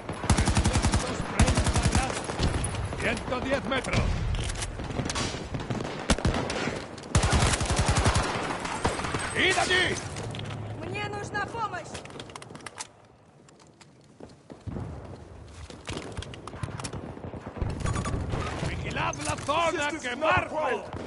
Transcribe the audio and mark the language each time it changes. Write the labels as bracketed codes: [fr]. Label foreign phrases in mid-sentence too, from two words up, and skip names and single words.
[es] 330 grados. 110 metros. ¡Id allí! [ru] Мне нужна помощь! [es] ¡Vigilad la zona que marco!